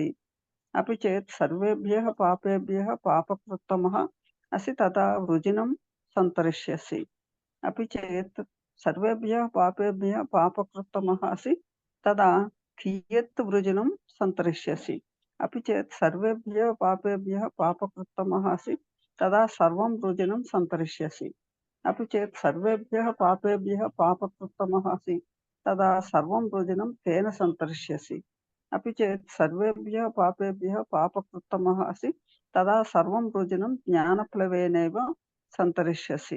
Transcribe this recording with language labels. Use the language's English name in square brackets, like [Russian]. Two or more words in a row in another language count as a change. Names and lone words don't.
[Sanskrit] అపి చేత్ సర్వేభ్యః పాపేభ్యః పాపకృత్తమః అసి తదా వృజినం సంతరిష్యసి. అపి చేత్ సర్వేభ్యః పాపేభ్యః పాపకృత్తమః అసి తదా కియత్ వృజినం సంతరిష్యసి. అపి చేత్ సర్వేభ్యః పాపేభ్యః పాపకృత్తమః అసి तदा सर्वं वृजिनं सन्तरिष्यसि। अपि चेत् सर्वेभ्यः पापेभ्यः पापकृत्तमः असि तदा सर्वं वृजिनं तेन सन्तरिष्यसि। अपि चेत् सर्वेभ्यः पापेभ्यः पापकृत्तमः असि तदा सर्वं वृजिनं ज्ञानप्लवेनैव सन्तरिष्यसि।